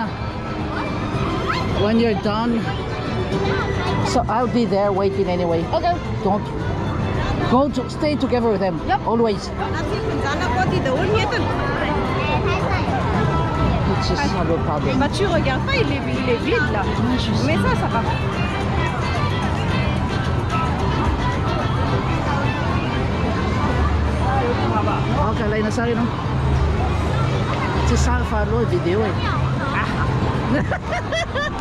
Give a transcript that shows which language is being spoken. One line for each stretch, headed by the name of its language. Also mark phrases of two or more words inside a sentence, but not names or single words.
English: When you're done, so I'll be there waiting anyway. Okay. Don't go to stay together with them. Yep. Always. It's just not a problem.
French: Bah tu regardes pas, il est vide là. Mais ça va.
Filipino: Okay, lain na sa'yo, no? Si San Farlo, video eh.